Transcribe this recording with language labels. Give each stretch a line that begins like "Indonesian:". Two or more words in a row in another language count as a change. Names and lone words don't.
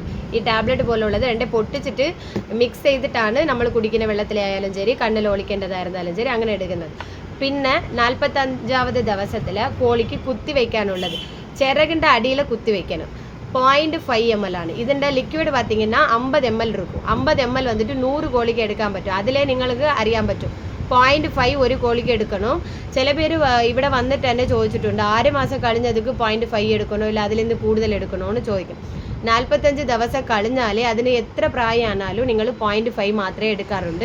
Malayalam: ഈ ടാബ്ലറ്റ് പോലുള്ളത് 2 പൊട്ടിച്ചിട്ട് മിക്സ് ചെയ്തിട്ടാണ് നമ്മൾ കുടിക്കുന്ന വെള്ളത്തിലായാലും ശരി, കണ്ണിൽ ഒളിക്കേണ്ടതായിരുന്നാലും ശരി, അങ്ങനെ എടുക്കുന്നത്. പിന്നെ 45ാമത്തെ ദിവസത്തിൽ കോഴിക്ക് കുത്തി വയ്ക്കാനുള്ളത് ചിറകിൻ്റെ അടിയിൽ കുത്തി വയ്ക്കണം. 0.5 ml ആണ് ഇതിൻ്റെ ലിക്വിഡ്.
Tamil: பார்த்தீங்கன்னா 50 ml இருக்கும்.
Malayalam: 50 ml വന്നിട്ട് 100 കോഴിക്ക് എടുക്കാൻ പറ്റും. അതിലേ നിങ്ങൾക്ക് അറിയാൻ പറ്റും 0.5 ഒരു കോഴിക്ക് എടുക്കണം. ചില പേര് ഇവിടെ വന്നിട്ട് തന്നെ ചോദിച്ചിട്ടുണ്ട്, 6 മാസം കഴിഞ്ഞതുക്ക് 0.5 എടുക്കണോ ഇല്ല അതിൽ നിന്ന് കൂടുതൽ എടുക്കണോ എന്ന് ചോദിക്കും. 45 ദിവസം കഴിഞ്ഞാൽ അതിന് എത്ര പ്രായമാണാലും നിങ്ങൾ 0.5 മാത്രമേ എടുക്കാറുണ്ട്.